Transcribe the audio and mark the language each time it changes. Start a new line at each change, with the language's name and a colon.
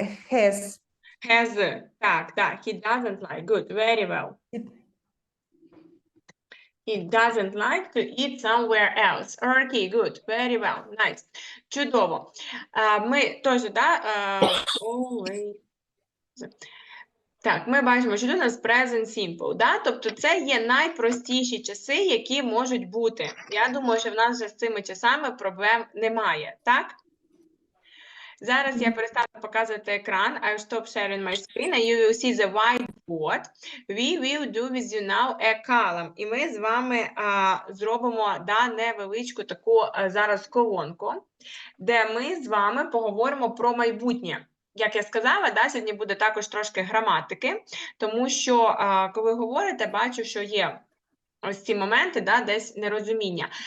English: Has. has. Так, he doesn't like. Good, very well. He doesn't like to eat somewhere else. Okay, good, very well, nice.
Ukrainian: Чудово. Ми теж, да, always. Так, ми бачимо, що тут у нас present simple, да? Тобто це є найпростіші часи, які можуть бути. Я думаю, що в нас вже з цими часами проблем немає, так? Зараз я перестану показувати екран.
English: I will stop sharing my screen and you will see the whiteboard. We will do with you now a column.
Ukrainian: І ми з вами зробимо невеличку таку зараз колонку, де ми з вами поговоримо про майбутнє. Як я сказала, сьогодні буде також трошки граматики, тому що, коли говорите, бачу, що є ось ці моменти, десь нерозуміння.